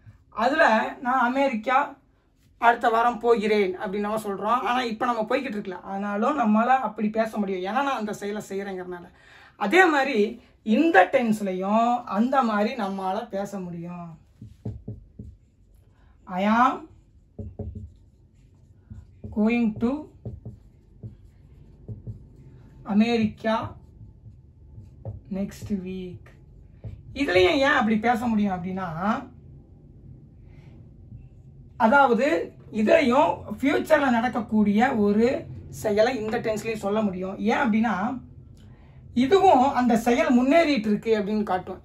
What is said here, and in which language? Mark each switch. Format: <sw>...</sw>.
<ta>அதில் நான் அமெரிக்கா அடுத்த வாரம் போகிறேன் அப்படின்னு நம்ம சொல்கிறோம். ஆனால் இப்போ நம்ம போய்கிட்டு இருக்கல, அதனாலும் நம்மளால் அப்படி பேச முடியும், ஏன்னா நான் அந்த செயலை செய்கிறேங்கிறனால. அதே மாதிரி இந்த டென்ஸ்லையும் அந்த மாதிரி நம்மளால் பேச முடியும்.</ta> <en>I am going to America next week.</en> <ta>இதுலயும் ஏன் அப்படி பேச முடியும் அப்படின்னா, அதாவது இதையும் ஃபியூச்சர்ல நடக்கக்கூடிய ஒரு செயலை இந்த டென்ஸ்லயும் சொல்ல முடியும். ஏன் அப்படின்னா, இதுவும் அந்த செயல் முன்னேறிட்டு இருக்கு அப்படின்னு காட்டும்.</ta>